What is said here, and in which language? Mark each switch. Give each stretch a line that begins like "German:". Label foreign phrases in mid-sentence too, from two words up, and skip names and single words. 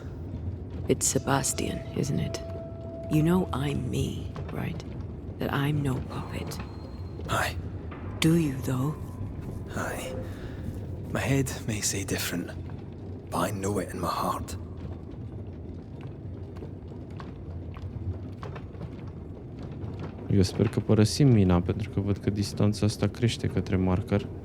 English: It's Sebastian, isn't it? You know I'm me, right? That I'm no puppet. Aye. Do you, though? Aye. My head may say different, but I know it in my heart.
Romanian: Eu sper că părăsim mina, pentru că văd că distanța asta crește către marker.